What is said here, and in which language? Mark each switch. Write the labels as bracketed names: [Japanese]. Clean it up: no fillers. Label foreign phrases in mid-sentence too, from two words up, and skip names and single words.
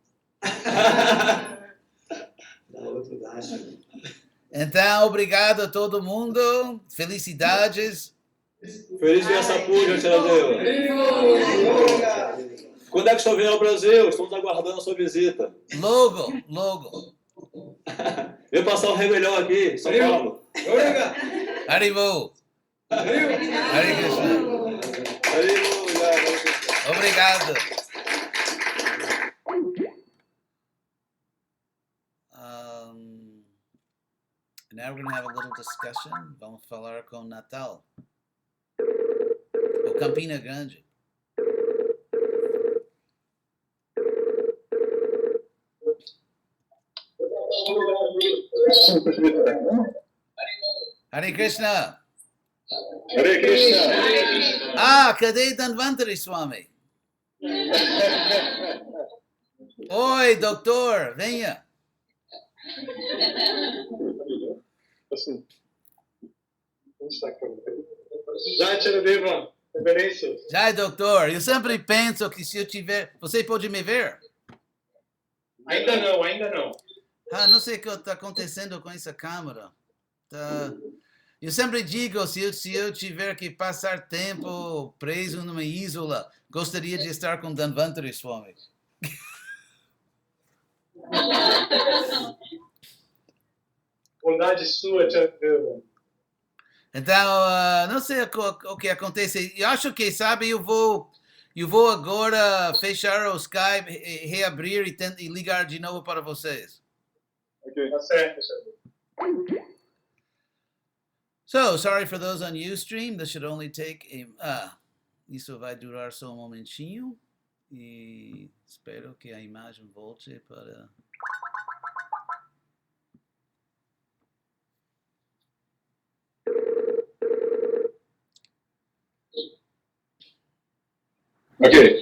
[Portuguese] Então, obrigado a todo mundo. Felicidades. Feliz Vyasa-Puja, Charadeva. Quando é que estou vindo ao Brasil? Estamos aguardando a sua visita. Logo, logo. Vem passar o Réveillon aqui, São Paulo. Haribo. Hare Krishna. Obrigado. [English] Now we're going to have a little discussion. [Portuguese] Vamos falar com Natal. O Campina Grande. Hare Krishna. Hare Krishna. Ah, cadê Dhanvantari Swami? Oi, doutor, venha. Jai Charadeva, reverências. Jai, doutor. Eu sempre penso que se eu tiver... Você pode me ver? Ainda não. Ah, não sei o que está acontecendo com essa câmera. Tá... Eu sempre digo, se eu tiver que passar tempo preso numa isla, gostaria de estar com Dhanvantari Swami. Bondade sua, Charadeva. Então, não sei o que acontece. Eu acho que, sabe, eu vou agora fechar o Skype, reabrir e ligar de novo para vocês. Ok, tá certo, Charadeva. [English] So, sorry for those on Ustream. This should only take [Portuguese] isso vai durar só um momentinho. E espero que a imagem volte para... Ok.